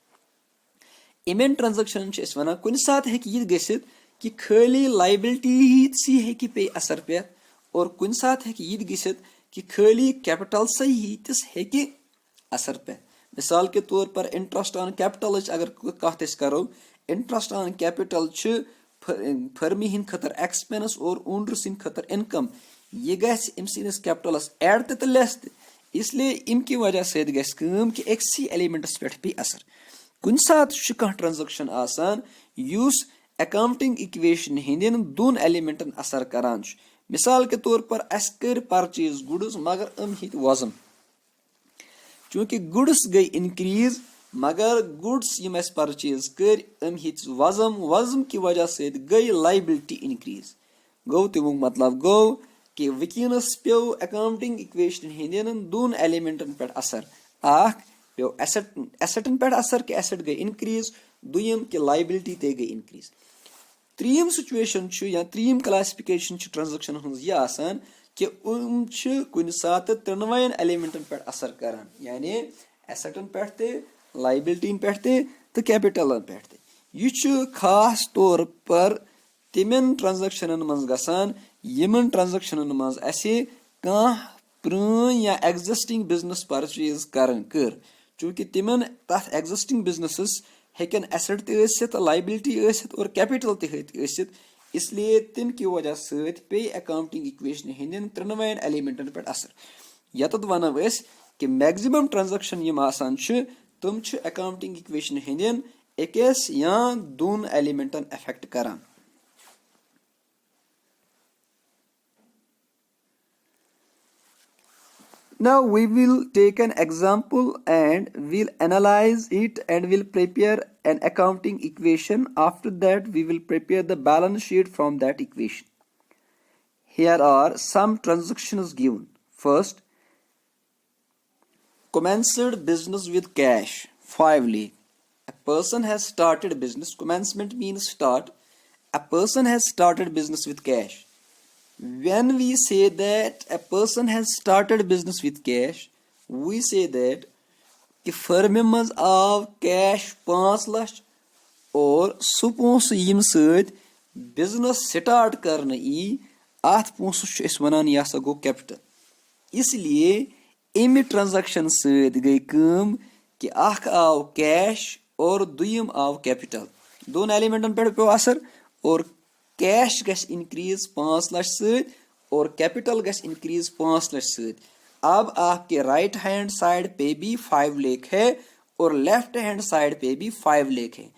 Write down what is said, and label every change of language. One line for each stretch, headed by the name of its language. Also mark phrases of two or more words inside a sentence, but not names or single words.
Kashmiri: इमेन ट्रांजैक्शन वन कुछ सात यह गसित कि खाली लायबिलिटी सी हे पे असर पे, और कुछ सात यह गसित कि खाली कैपिटल सही हे असर पे।
Hindi: मिसाल के तौर पर
English: interest on capital
Kashmiri: अगर कत करो,
English: interest on capital
Kashmiri: फर्मी हिंद खतर एक्सपेंस और ओनर सिंद खतर इनकम, यह गस अमस कैपिटलस एड तो लेस,
Hindi: इसलिए इनकी वजह से
Kashmiri: कि एक्सी एलिमेंटस पे भी असर। कुछ सात ट्रांजैक्शन आसान युस
English: accounting equation
Kashmiri: हिंदन दोन एलिमेंटन असर करान।
Hindi: मिसाल के तौर पर
Kashmiri: अस कर
English: purchase goods
Kashmiri: मगर हित वजन, चूंकि गुड्स गई इंक्रीज मगर गुड्स यम अस परचेज कर हित वजन
Hindi: की वजह से
Kashmiri: गई लायबिलिटी इंक्रीज। गो तमुक मतलब गो कि वकिनस पे
English: accounting equation
Kashmiri: हंदन दोन एलिमेंटन पे असर अख पे एसेटन पे असर कि एसेट गई इंक्रीज दुयम कि लाइबिलिटी ते गई इंक्रीज त्रीम सिचुएशन या त्रीम
English: classification transaction
Kashmiri: यह आसान कि कुन सात त्रिनवायन एलिमेंटन पे असर करान यानी एसेटन पे लाइबिलिटीन पे तो कैपिटलन पे यह
Hindi: खास तौर पर
Kashmiri: तिमन ट्रांजेक्शनन मज गसान यमन ट्रांजेक्शनन मज असे कह प्रून या
English: existing business
Kashmiri: परचेज कर चूंकि तिमन तथ
English: existing business
Kashmiri: हेकन एसेट तसित लाइबिलिटी यसित और कैपिटल तसित इसलिए तिम की वजह सत पे
English: accounting equation
Kashmiri: हंदन त्रिनवायन एलिमेंटन पे असर यतत वनो कि
English: maximum transaction
Kashmiri: यम आसान तम
English: accounting equation
Kashmiri: हंदन अकिस या दोन एलिमेंटन अफेक्ट करान।
English: Now we will take an example and we'll analyze it and we'll prepare an accounting equation. After that, we will prepare the balance sheet from that equation. Here are some transactions given. First, commenced business with cash, 5 lakh. A person has started business. Commencement means start. A person has started business with cash. When we say that a person has started business with cash, we say that
Kashmiri: कि फर्म मज आव कैश 5 लाख और सु पोंस यम सत
English: business start
Kashmiri: करने अत पोंस वनान यह हसा गो कैपिटल इसलिए अमि ट्रांजेक्शन सत गई कम कि अख आव कैश और दुयम आव कैपिटल दोन एलिमेंटन पे पे असर और कैश गस इंक्रीज 5 लाख सत और कैपिटल गस इंक्रीज 5 लाख सत
Hindi: अब आपके
English: right hand side
Hindi: पे भी 5 लाख है और
English: left hand side
Hindi: पे भी 5 लाख है।